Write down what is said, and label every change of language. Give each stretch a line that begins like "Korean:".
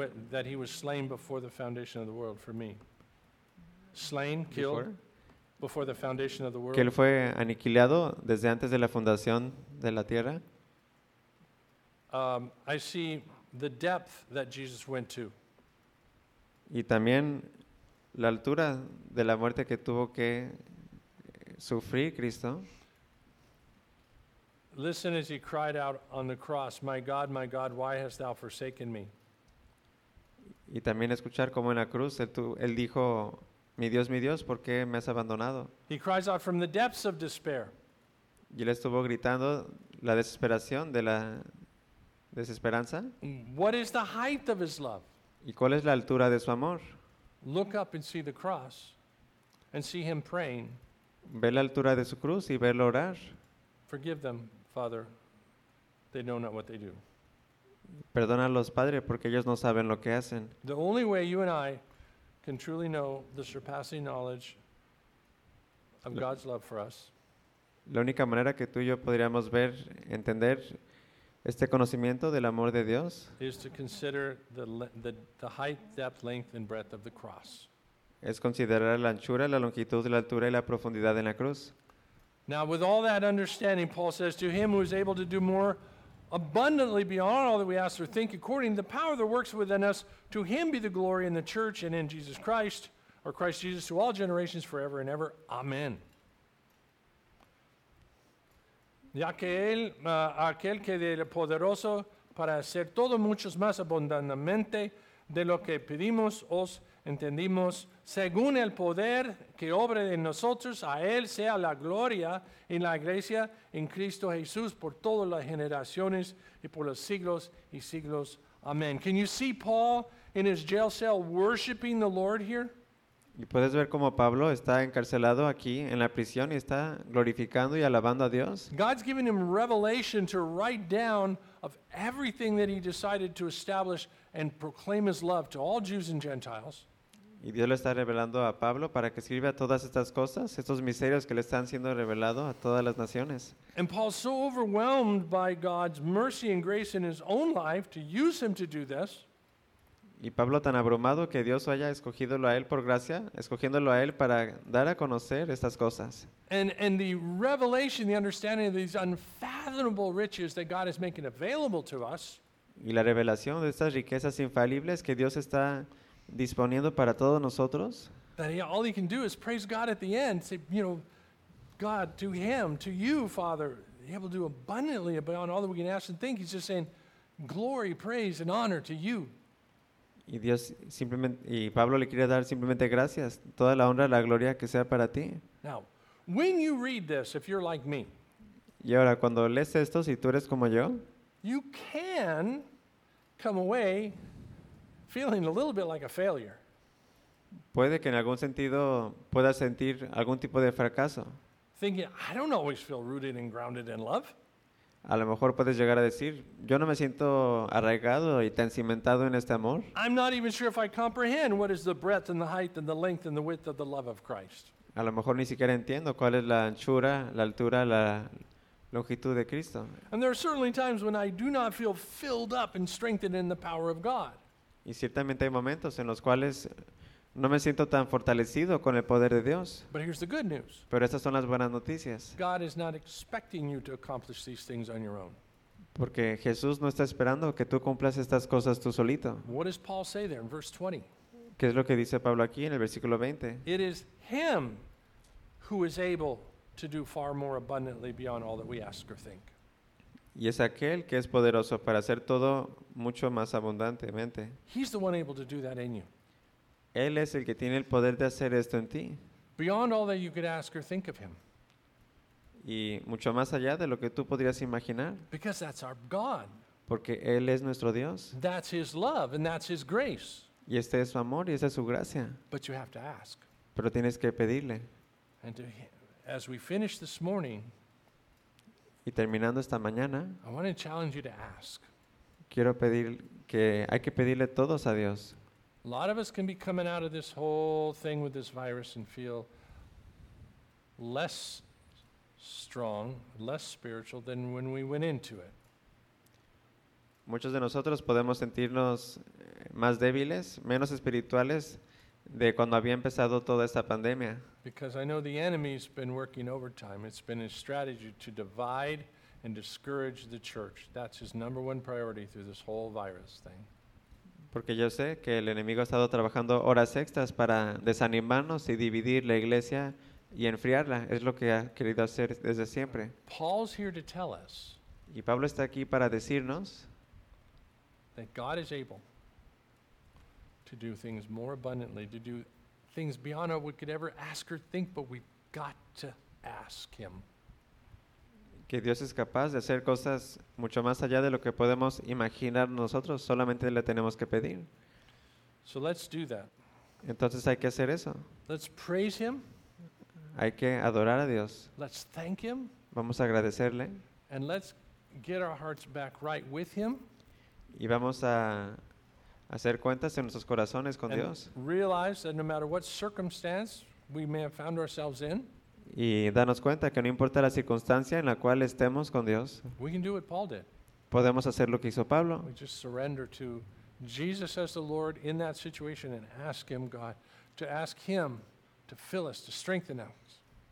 English: That he was slain before the foundation of the world for me. Slain, killed. Before the foundation of the world.
Spanish: Que él fue aniquilado desde antes de la fundación de la tierra.
English: I see the depth that Jesus went to.
Spanish: Y también la altura de la muerte que tuvo que sufrir Cristo.
English: Listen as he cried out on the cross, my God, why hast thou forsaken me?
Spanish: Y también escuchar cómo en la cruz él dijo, mi Dios, ¿por qué me has abandonado?
English: He cries out from the depths of despair.
Spanish: Y él estuvo gritando la desesperación de la desesperanza.
English: What is the height of his love?
Spanish: ¿Y cuál es la altura de su amor?
English: Look up and see the cross and see him praying.
Spanish: Ve la altura de su cruz y verlo orar.
English: Forgive them, Father. They know not what they do.
Spanish: Perdónalos, Padre, porque ellos no saben lo que hacen.
English: The only way you and I can truly know the surpassing knowledge of God's love for us.
Spanish: La única manera que tú y yo podríamos ver, entender este conocimiento del amor de Dios
English: is to consider the height, depth, length, and breadth of the cross.
Spanish: Es considerar la anchura, la longitud, la altura y la profundidad en la cruz.
English: Now, with all that understanding, Paul says, to him who is able to do more abundantly beyond all that we ask or think, according to the power that works within us, to him be the glory in the church and in Jesus Christ, or Christ Jesus, to all generations forever and ever. Amen.
Spanish: Ya que él, aquel que es poderoso para hacer todo mucho más abundantemente de lo que pedimos os entendimos según el poder que obra en nosotros, a Él sea la gloria en la iglesia, en Cristo Jesús, por todas las generaciones y por los siglos y siglos. Amén.
English: Can you see Paul in his jail cell worshiping the Lord here?
Spanish: ¿Y puedes ver cómo Pablo está encarcelado aquí en la prisión y está glorificando y alabando a Dios?
English: God's given him revelation to write down of everything that he decided to establish and proclaim his love to all Jews and Gentiles.
Spanish: Y Dios le está revelando a Pablo para que escriba todas estas cosas, estos misterios que le están siendo revelados a todas las naciones.
English: And Paul's so overwhelmed by God's mercy and grace in his own life to use him to do this.
Spanish: Y Pablo tan abrumado que Dios haya escogidolo a él por gracia, escogiéndolo a él para dar a conocer estas cosas.
English: And the revelation, the understanding of these unfathomable riches that God is making available to us.
Spanish: Y la revelación de estas riquezas infalibles que Dios está disponiendo para todos nosotros.
English: That all he can do is praise God at the end, say, you know, God, to him, to you, Father, he will do abundantly beyond all that we can ask and think. He's just saying, glory, praise, and honor to you.
Spanish: Y Dios simplemente, y Pablo le quiere dar simplemente gracias, toda la honra, la gloria que sea para ti.
English: Now, when you read this, if you're like me,
Spanish: y ahora cuando lees esto, si tú eres como yo,
English: you can come away feeling a little bit like a failure.
Spanish: Puede que en algún sentido puedas sentir algún tipo de fracaso.
English: Thinking, I don't always feel rooted and grounded in love.
Spanish: A lo mejor puedes llegar a decir, yo no me siento arraigado y tan cimentado en este amor.
English: I'm not even sure if I comprehend what is the breadth and the height and the length and the width of the love of Christ.
Spanish: A lo mejor ni siquiera entiendo cuál es la anchura, la altura, la longitud de Cristo.
English: And there are certainly times when I do not feel filled up and strengthened in the power of God.
Spanish: Y ciertamente hay momentos en los cuales no me siento tan fortalecido con el poder de Dios.
English: But here's the good news.
Spanish: Pero estas son las buenas noticias.
English: God is not expecting you to accomplish these things on your own.
Spanish: Porque Jesús no está esperando que tú cumplas estas cosas tú solito.
English: What does Paul say there in verse 20?
Spanish: ¿Qué es lo que dice Pablo aquí en el versículo 20?
English: It is him who is able to do far more abundantly beyond all that we ask or think.
Spanish: Y es aquel que es poderoso para hacer todo mucho más abundantemente.
English: He's the one able to do that in you.
Spanish: Él es el que tiene el poder de hacer esto en ti.
English: Beyond all that you could ask or think of him.
Spanish: Y mucho más allá de lo que tú podrías imaginar.
English: Because that's our God.
Spanish: Porque Él es nuestro Dios.
English: That's his love and that's his grace.
Spanish: Y este es su amor y esa es su gracia.
English: But you have to ask.
Spanish: Pero tienes que pedirle.
English: And to him, as we finish this morning,
Spanish: y terminando esta mañana,
English: I want to challenge you to ask.
Spanish: Quiero pedir que hay que pedirle todos a Dios.
English: A lot of us can be coming out of this whole thing with this virus and feel less strong, less spiritual than when we went into it.
Spanish: Muchos de nosotros podemos sentirnos más débiles, menos espirituales de cuando había empezado toda esta pandemia.
English: Because I know the enemy's been working overtime. It's been his strategy to divide and discourage the church. That's his number one priority through this whole virus thing.
Spanish: Porque yo sé que el enemigo ha estado trabajando horas extras para desanimarnos y dividir la iglesia y enfriarla. Es lo que ha querido hacer desde siempre.
English: Paul's here to tell us,
Spanish: y Pablo está aquí para decirnos,
English: that God is able to do things more abundantly, to do things beyond what we could ever ask or think, but we've got to ask him.
Spanish: Que Dios es capaz de hacer cosas mucho más allá de lo que podemos imaginar nosotros, solamente le tenemos que pedir.
English: So let's do that.
Spanish: Entonces hay que hacer eso.
English: Let's praise him.
Spanish: Hay que adorar a Dios.
English: Let's thank him.
Spanish: Vamos a agradecerle.
English: And let's get our hearts back right with him.
Spanish: Y vamos a hacer cuentas en nuestros corazones con Dios.
English: And realize that no matter what circumstance we may have found ourselves in,
Spanish: y darnos cuenta que no importa la circunstancia en la cual estemos con Dios,
English: we can do what Paul did.
Spanish: Podemos hacer lo que hizo Pablo.
English: We just surrender to Jesus as the Lord in that situation and ask him, God, to ask him to fill us, to strengthen us.